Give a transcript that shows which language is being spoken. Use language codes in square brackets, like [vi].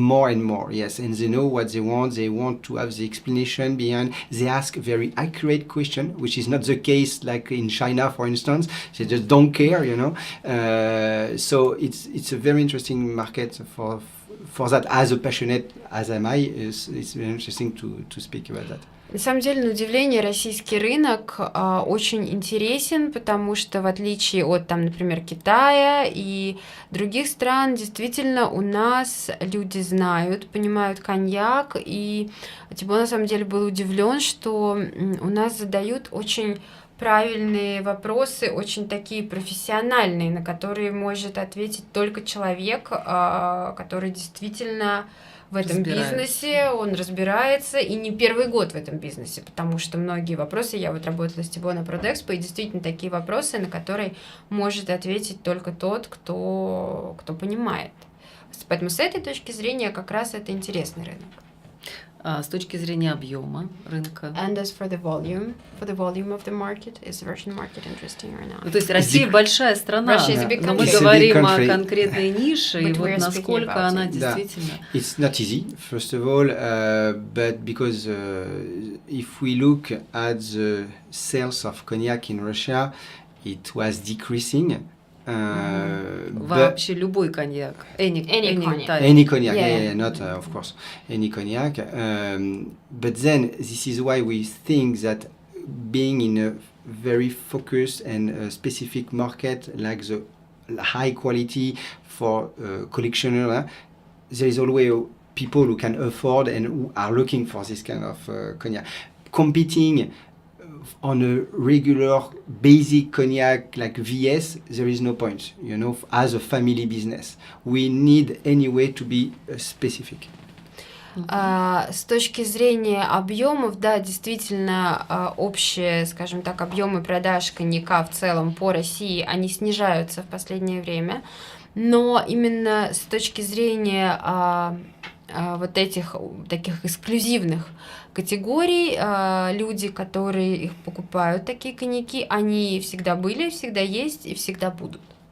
[en] know, more and more, yes, and they know what they want to have the explanation behind. They ask very accurate question, which is not the case like in China, for instance. They just don't care, you know. So it's a very interesting market for that. As a passionate as am I, it's very interesting to speak about that. [ru] На самом деле, на удивление, российский рынок очень интересен, потому что в отличие от, там, например, Китая и других стран, действительно у нас люди знают, понимают коньяк, и Тибо на самом деле был удивлен, что у нас задают очень правильные вопросы, очень такие профессиональные, на которые может ответить только человек, который действительно в этом бизнесе, он разбирается, и не первый год в этом бизнесе, потому что многие вопросы, я вот работала с Тибо на Продэкспо, и действительно такие вопросы, на которые может ответить только тот, кто понимает. Поэтому с этой точки зрения как раз это интересный рынок. С точки зрения объема рынка. [en] And as for the volume of the market, is the Russian market interesting or not? [ru] То есть Россия большая страна, но мы говорим о конкретной нише, и вот насколько она действительно... [en] It's not easy, first of all, but because if we look at the sales of cognac in Russia, it was decreasing. [ru] Вообще любой коньяк. [en] Any cognac, yeah, not of course any cognac. But then this is why we think that being in a very focused and specific market like the high quality for collectioner, there is always people who can afford and who are looking for this kind of cognac. Competing on a regular basic cognac like VS, there is no point, you know, as a family business. We need anyway to be specific. [ru] С точки зрения объемов, да, действительно, общие, скажем так, объемы продаж коньяка в целом по России, они снижаются в последнее время, но именно с точки зрения вот этих таких эксклюзивных категорий, люди, которые их покупают, такие коньяки, они всегда были, всегда есть и всегда будут.